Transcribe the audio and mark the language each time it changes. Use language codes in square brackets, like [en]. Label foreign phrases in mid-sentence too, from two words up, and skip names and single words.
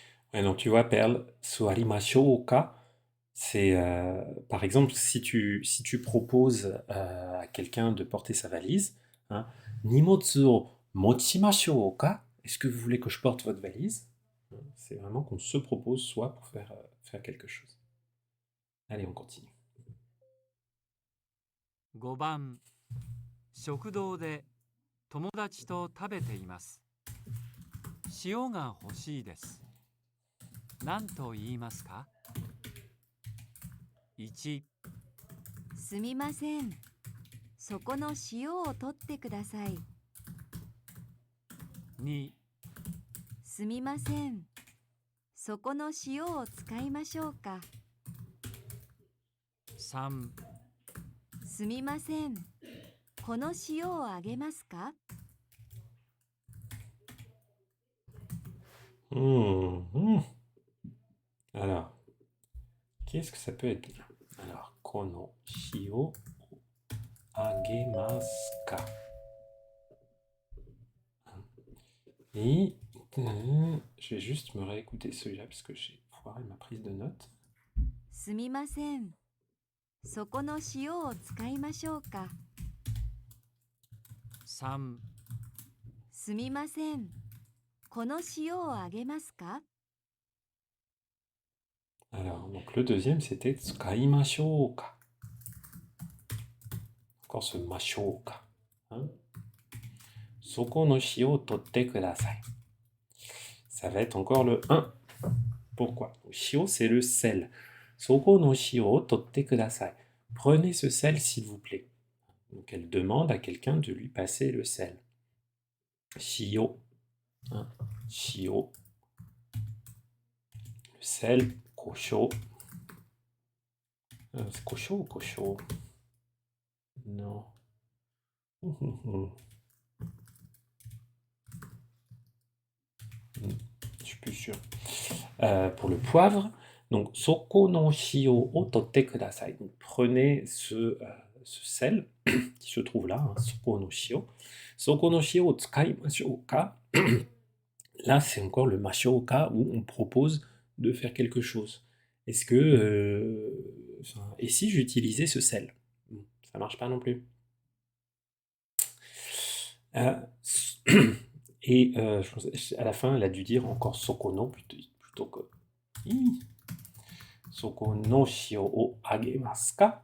[fr] Ouais, donc tu vois, Perle, [ja] すわりましょうか, [fr] c'est par exemple si tu proposes à quelqu'un de porter sa valise, hein, [ja] 荷物を持ちましょうか, [fr] est-ce que vous voulez que je porte votre valise? C'est vraiment qu'on se propose soi pour faire quelque chose. Allez, on continue. [ja] 5 番、食堂で友達と食べています。塩が欲しいです。何と言いますか？ 1、すみません。そこの塩を取ってください。 2、すみません。そこの塩を使いましょうか。 3、すみません。この塩をあげますか？ [fr] Alors, qu'est-ce que ça peut être bien? Alors, [ja] この塩あげますか. [fr] Et je vais juste me réécouter celui-là parce que j'ai foiré ma prise de notes. [ja] すみません。そこの塩を使いましょうか。 3、すみません。この塩をあげますか？ [fr] Alors, donc le deuxième c'était [ja] 使いましょうか. [fr] Encore ce [ja] ましょうか. [fr] Hein? [ja] そこの塩取ってください. [fr] Ça va être encore le 1. Pourquoi? Shio, c'est le sel. [ja] そこの塩取ってください. [fr] Prenez ce sel, s'il vous plaît. Donc elle demande à quelqu'un de lui passer le sel. [ja] Shio. Hein? Shio. [fr] Le sel. Kosho. C'est kosho ou kosho? Non. Je suis plus sûr. Pour le poivre, donc [ja] そこの塩を取ってください. [fr] Donc, prenez ce sel qui se trouve là, hein, [ja] そこの塩. そこの塩を使いましょうか. [fr] Là, c'est encore le [ja] ましょうか [fr] où on propose de faire quelque chose. Est-ce que et si j'utilisais ce sel? Ça marche pas non plus. Et je pense, à la fin, elle a dû dire encore sokono plutôt que sokono [ja] 塩をあげますか.